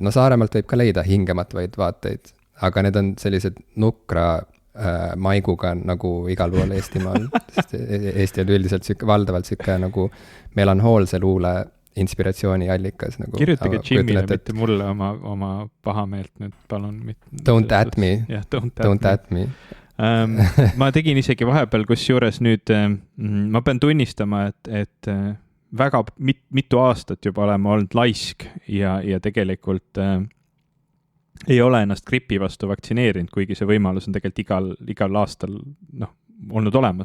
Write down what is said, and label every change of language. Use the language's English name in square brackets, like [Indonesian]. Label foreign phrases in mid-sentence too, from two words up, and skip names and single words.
[Estonian] No Saaremaalt võib ka leida hingematvaid vaateid, aga need on sellised nukra maiguga nagu igal pool Eestimaal. Eesti on üldiselt valdavalt siuke nagu melanhoolse luule inspiratsiooni allikas. Nagu, kirjutage Jimmile, mitte mulle oma pahameelt nüüd, palun. [English] Don't at me. Yeah, don't at me. [Estonian] Ma tegin isegi vahepeal, kus juures nüüd ma pean tunnistama, et väga mitu aastat juba oleme olnud laisk ja tegelikult ei ole ennast gripi vastu vaktsineerinud, kuigi see võimalus on tegelikult igal aastal olnud olemas.